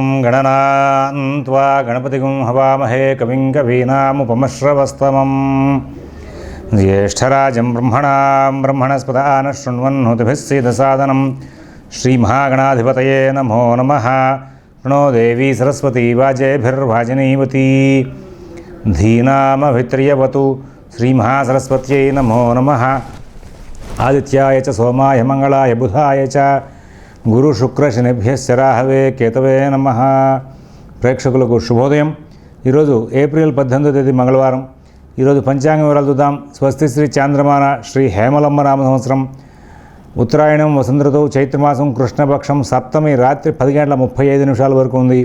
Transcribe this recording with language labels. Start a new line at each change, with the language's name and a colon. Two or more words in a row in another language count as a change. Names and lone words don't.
Sanskrit: गणनान्त्वा गणपतिगुं हवामहे कविं कवीनामुपमश्रवस्तमं ज्येष्ठराजं ब्रह्मणस्पदानः शृण्वन्नोतिभिः सीदसादनं श्रीमहागणाधिपतये नमो नमः। प्रणो देवी सरस्वती वाजेभिर्वाजिनीवती धीनामभित्र्यवतु श्रीमहासरस्वत्यै नमो नमः। आदित्याय च सोमाय मंगलाय बुधाय च గురు శుక్ర శనిభ్యశ్చ రాహవే కేతవే నమః.
Telugu: ప్రేక్షకులకు శుభోదయం. ఈరోజు ఏప్రిల్ 18వ తేదీ మంగళవారం. ఈరోజు పంచాంగ వివరాలు చూద్దాం. స్వస్తి శ్రీ చాంద్రమాన శ్రీ హేమలమ్మ నామ సంవత్సరం ఉత్తరాయణం వసంత ఋతువు చైత్రమాసం కృష్ణపక్షం సప్తమి రాత్రి 10:35 వరకు ఉంది.